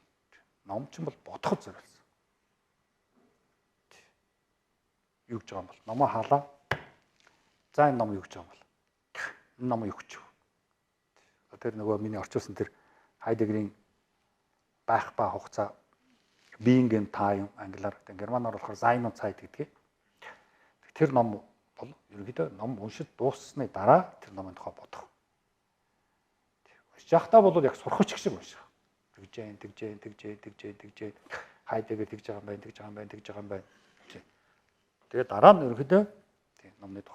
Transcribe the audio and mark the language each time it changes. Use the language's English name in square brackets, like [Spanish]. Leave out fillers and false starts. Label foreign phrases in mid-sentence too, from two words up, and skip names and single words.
[Mongolian] Ном ч юм бол бодоход зориулсан. Юу гэж байгаа юм бол номоо хаалаа. За энэ ном юу гэж байгаа юм бол? Энэ ном юу гэж вэ? Тэр нөгөө миний орчуулсан тэр Хайдегерийн байх ба хугацаа [English] being and time [Mongolian] англиар германаар болохоор [German] sein und Zeit [Mongolian] гэдэг. Тэр ном бол ерөнхийдөө ном уншиж дууссаны дараа тэр номын тухай бодох. Уншиж явахдаа бол яг сурахч шиг унших. Тэгжээ. Хайдегер тэгж байгаа юм байна. Тэгээд дараа нь ерөнхийдөө тийм номны тухай.